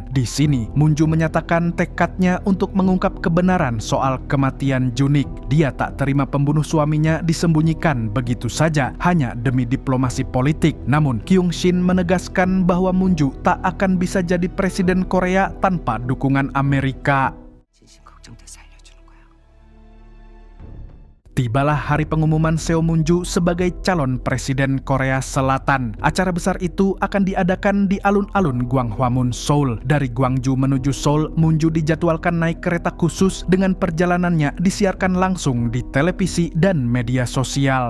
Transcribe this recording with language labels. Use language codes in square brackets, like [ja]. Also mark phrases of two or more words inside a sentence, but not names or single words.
[id] Di sini, Munju menyatakan tekadnya untuk mengungkap kebenaran soal kematian Junik. Dia tak terima pembunuh suaminya disembunyikan begitu saja hanya demi diplomasi politik. Namun, Kyung Shin menegaskan bahwa Munju tak akan bisa jadi presiden Korea tanpa dukungan Amerika. [ko] 진심 걱정돼서 알려주는 거야. [id] Tibalah hari pengumuman Seo Munju sebagai calon presiden Korea Selatan. Acara besar itu akan diadakan di alun-alun Gwanghwamun, Seoul. Dari Gwangju menuju Seoul, Munju dijadwalkan naik kereta khusus dengan perjalanannya disiarkan langsung di televisi dan media sosial.